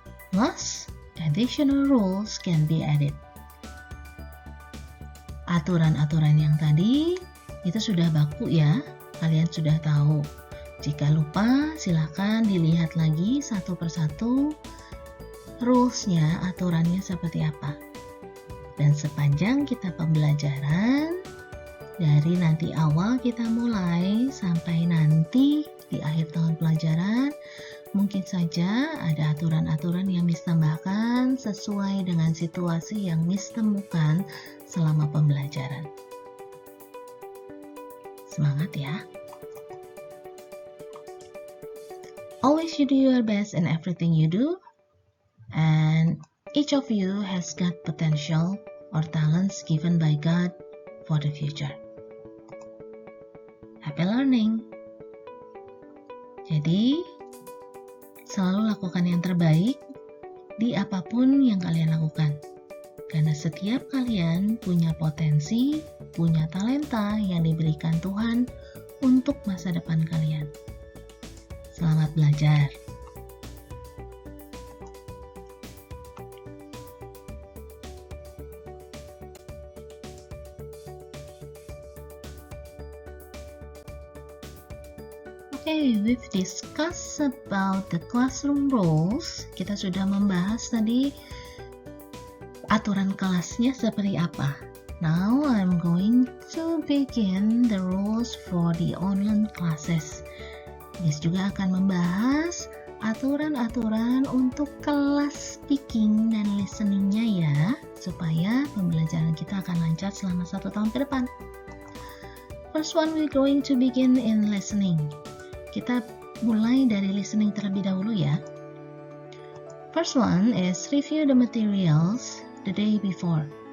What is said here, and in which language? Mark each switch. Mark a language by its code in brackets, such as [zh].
[en] Plus, additional rules can be added. [id] Aturan-aturan yang tadi itu sudah baku ya, kalian sudah tahu. Jika lupa, silakan dilihat lagi satu persatu rules-nya, aturannya seperti apa. Dan sepanjang kita pembelajaran, dari nanti awal kita mulai sampai nanti di akhir tahun pelajaran, mungkin saja ada aturan-aturan yang Miss tambahkan sesuai dengan situasi yang Miss temukan selama pembelajaran. Semangat ya! [en] Always you do your best in everything you do, and each of you has got potential or talents given by God for the future. Happy learning! [id] Jadi, selalu lakukan yang terbaik di apapun yang kalian lakukan. Karena setiap kalian punya potensi, punya talenta yang diberikan Tuhan untuk masa depan kalian. Selamat belajar! [en] Okay, we've discussed about the classroom rules. [id] Kita sudah membahas tadi aturan kelasnya seperti apa. [en] Now I'm going to begin the rules for the online classes. [id] Miss juga akan membahas aturan-aturan untuk kelas speaking dan listeningnya ya, supaya pembelajaran kita akan lancar selama 1 tahun ke depan. [en] First one, we're going to begin in listening. [id] Kita mulai dari listening terlebih dahulu ya. [en] First one is review the materials the day before.